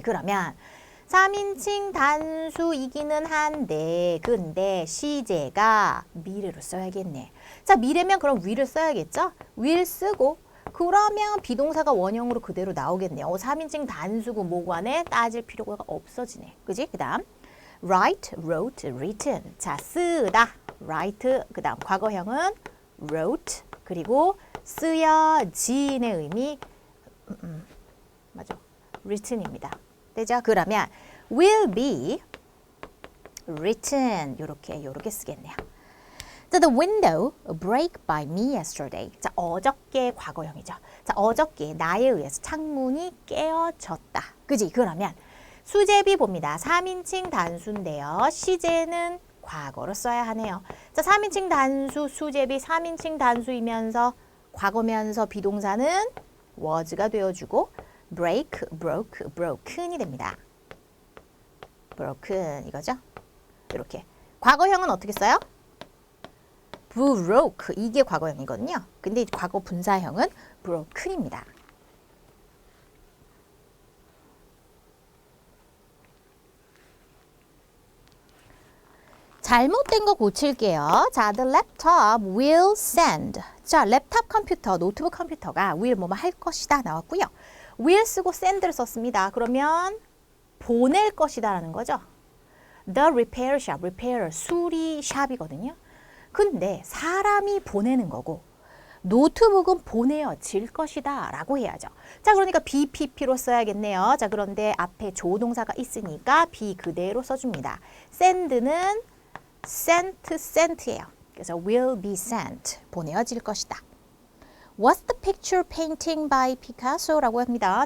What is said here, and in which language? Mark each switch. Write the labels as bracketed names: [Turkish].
[Korean] 그러면 3인칭 단수이기는 한데 근데 시제가 미래로 써야겠네. 자, 미래면 그럼 will을 써야겠죠? will 쓰고 그러면 비동사가 원형으로 그대로 나오겠네요. 3인칭 단수고 뭐고 안에 따질 필요가 없어지네. 그지? [English] 그 다음 write, wrote, written. [Korean] 자, 쓰다. write. 그 다음 과거형은 wrote. 그리고 쓰여진의 의미 맞아. written입니다. 되죠? [English] 그러면 will be written. [Korean] 요렇게 쓰겠네요. [English] 자, the window break by me yesterday. [Korean] 자, 어저께 과거형이죠. 자, 어저께 나에 의해서 창문이 깨어졌다. 그지? 그러면 수제비 봅니다. 3인칭 단수인데요. 시제는 과거로 써야 하네요. 자, 3인칭 단수 수제비 3인칭 단수이면서 과거면서 비동사는 was가 되어주고 break, broke, broken이 됩니다. broken 이거죠? 이렇게. 과거형은 어떻게 써요? broke 이게 과거형이거든요. 근데 과거 분사형은 broken입니다. 잘못된 거 고칠게요. 자, [English] the laptop will send. [Korean] 자, 랩탑 컴퓨터, 노트북 컴퓨터가 will 뭐뭐 할 것이다 나왔고요. will 쓰고 send를 썼습니다. 그러면 보낼 것이다 라는 거죠. [English] The repair shop, repair, 수리샵이거든요. [Korean] 근데 사람이 보내는 거고 노트북은 보내어질 것이다 라고 해야죠. 자, 그러니까 BPP로 써야겠네요. 자, 그런데 앞에 조동사가 있으니까 be 그대로 써줍니다. send는 sent예요. 그래서 [English] will be sent, [Korean] 보내어질 것이다. [English] What's the picture painting by Picasso라고 합니다.